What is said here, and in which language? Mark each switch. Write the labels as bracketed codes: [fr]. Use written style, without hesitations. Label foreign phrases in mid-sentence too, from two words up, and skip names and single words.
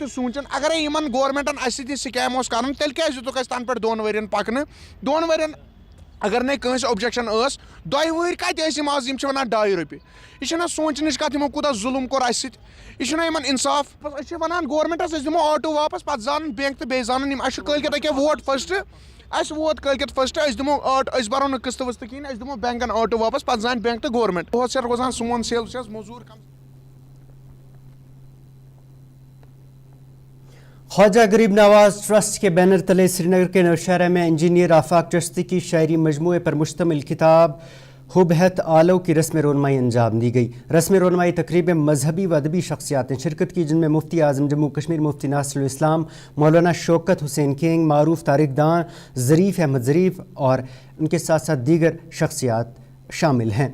[ks] تہِ سوٗنٛچُن اگرے یِمن گورمٮ۪نٹن اَسہِ سۭتۍ یہِ سکیم اوس کرُن تیٚلہِ کیازِ دِتُکھ اَسہِ تنہٕ پٮ۪ٹھ 2 ؤرین پکنہٕ 2 ؤرین اگر نَے کٲنٛسہِ اوبجیکشن ٲس 2 ؤری کتہِ ٲسۍ یِم آز یِم چھِ وَنان 2 رۄپیہِ یہِ چھِنہ سونٛچنٕچ کتھ یِمو کوٗتاہ ظُلم کوٚر اَسہِ سۭتۍ یہِ چھُنہ یِمن انصاف أسۍ چھِ وَنان گورمٮ۪نٹس أسۍ دِمو آٹوٗ واپس پتہٕ زانن بینٛک تہٕ بیٚیہِ زانن یِم اَسہِ چھُ کٲلکٮ۪تھ أکیاہ ووٹ فٔسٹ اَسہِ ووت کٲلکٮ۪تھ فٔسٹ أسۍ دِمو أسۍ بَرو نہٕ قٕسطہٕ وٕسطہٕ کِہیٖنۍ أسۍ دِمو بینٛکن آٹوٗ واپس پتہٕ زانہِ بینٛک تہٕ گورمٮ۪نٹ دۄہس چھِ روزان سون سیل چھِ حظ موٚزوٗر کم. [ur] خواجہ غریب نواز ٹرسٹ کے بینر تلے سری نگر کے نوشہرہ میں انجینئر آفاق چشتی کی شاعری مجموعے پر مشتمل کتاب حبہت آلو کی رسم رونمائی انجام دی گئی. رسم رونمائی تقریب میں مذہبی و ادبی شخصیات نے شرکت کی جن میں مفتی اعظم جموں کشمیر مفتی ناصر الاسلام مولانا شوکت حسین کینگ معروف تاریخ داں ظریف احمد ظریف اور ان کے ساتھ ساتھ دیگر شخصیات شامل ہیں.